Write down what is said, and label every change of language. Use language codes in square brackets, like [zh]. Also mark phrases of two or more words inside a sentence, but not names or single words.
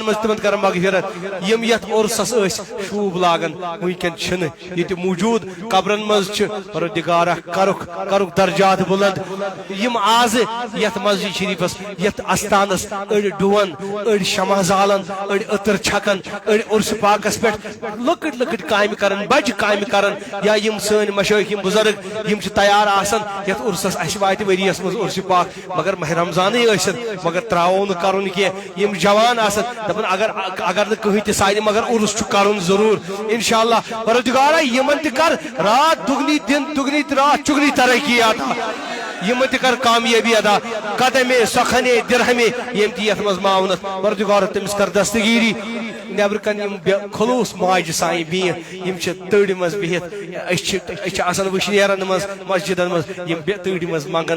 [ks] منٛز تمن کر مغفرت یم یتھ عرسس ٲسۍ شوٗب لاگان وٕنکٮ۪ن چھِنہٕ ییٚتہِ موٗجوٗد قبرن منٛز چھِ پروردگارا کرُکھ درجات بلند یم آز یتھ مسجد شریفس یتھ استانس أڑۍ ڈُون أڑۍ شمع زالن أڑۍ عطر چھکان أڑۍ عرس پاکس پٮ۪ٹھ لۄکٕٹۍ لۄکٕٹۍ کامہِ کران بجہِ کامہِ کران یا یم سٲنۍ مشٲیخ یم بزرگ یم چھِ تیار آسان یتھ عرسس اسہِ واتہِ ؤریس منٛز عرس پاک مگر ماہ رمضانٕے ٲسِن مگر تراوو نہٕ کرُن کینٛہہ یم جوان آسان دپان اگر نہٕ کٕہٕنۍ تہِ سانہِ مگر عرس چھُ کرُن ضروٗر انشاءاللہ پروردگارا یمن تہِ کر [ur] رات دُگنی دن دُگنی رات چُگنی ترقی [ks] عطا یمن تہِ کر کامیٲبی عطا [fa] قدمے سخنے درہمے [ks] یم تہِ یتھ منٛز معاونت پروردگار تٔمِس کر دستگیری نیبر کن یم خلوص ماجہ سائیں بہت یم تڑ مز بہت آسان وشنیرن مز مسجدن مز یم تڑ مز منگان